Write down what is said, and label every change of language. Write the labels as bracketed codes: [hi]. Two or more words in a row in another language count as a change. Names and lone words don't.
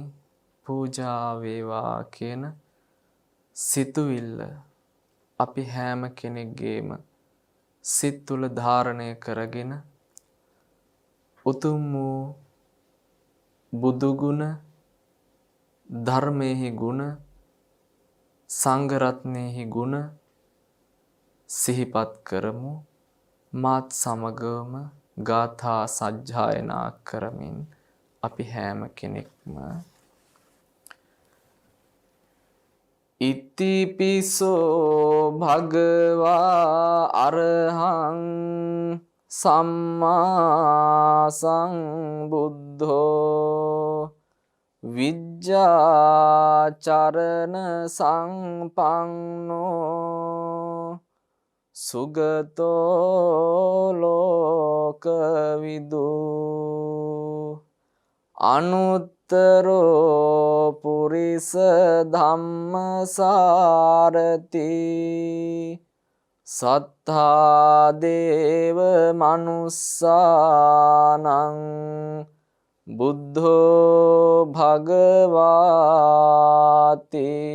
[si] පූජා වේවා කියන සිතුවිල්ල අපි හැම කෙනෙක්ගේම සිත් තුළ ධාරණය කරගෙන උතුම් වූ බුදු ගුණ, ධර්මයේහි ගුණ, සංඝ රත්නයේහි ගුණ සිහිපත් කරමු. මාත් සමගම ගාථා සජ්ජායනා කරමින් අපි හැම කෙනෙක්ම [pi] ඉතිපිසෝ භගවා අරහං සම්මා සංබුද්ධෝ විජ්ජාචරණ සංපන්නෝ සුගතෝ ලෝකවිදු අනුත්තරෝ පුරිස ධම්මසාරති සත්තා දේව මනුස්සානං බුද්ධෝ භගවාති